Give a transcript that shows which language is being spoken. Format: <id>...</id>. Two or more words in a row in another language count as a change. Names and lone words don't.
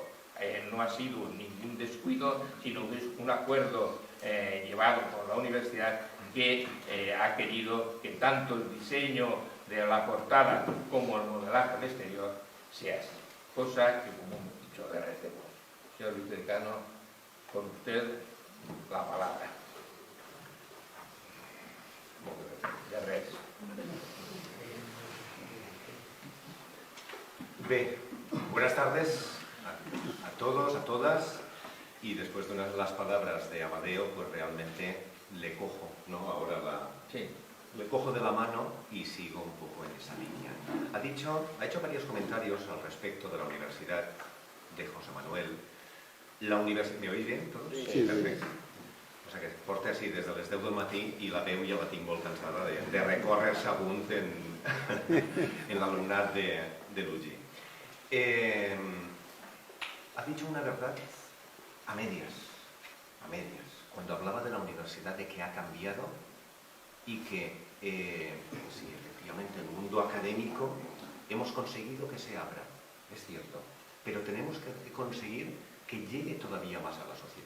<es>No ha sido ningún descuido, sino que es un acuerdo llevado por la universidad que ha querido que tanto el diseño de la portada como el modelaje al exterior sea así. Cosa que, como hemos dicho, agradecemos. Señor vicedecano, con usted la palabra.</es> <ca>De res. Bé,</ca> <es>buenas tardes a todos, a todas, y después de las palabras de Amadeo, pues realmente le cojo, ¿no? Ahora le cojo de la mano y sigo un poco en esa línea. Ha hecho varios comentarios al respecto de la Universidad de José Manuel. ¿Me oís bien todos? Sí.</es> <ca>Perfecte. O sigui que porta així des de les 10 del matí i la veu ja la tinc molt cansada de recórrer segons en l'alumnat de l'UGI.</ca> <es>Ha dicho una verdad a medias, cuando hablaba de la universidad, de que ha cambiado y que, sí, efectivamente, el mundo académico hemos conseguido que se abra, es cierto, pero tenemos que conseguir que llegue todavía más a la sociedad.</es>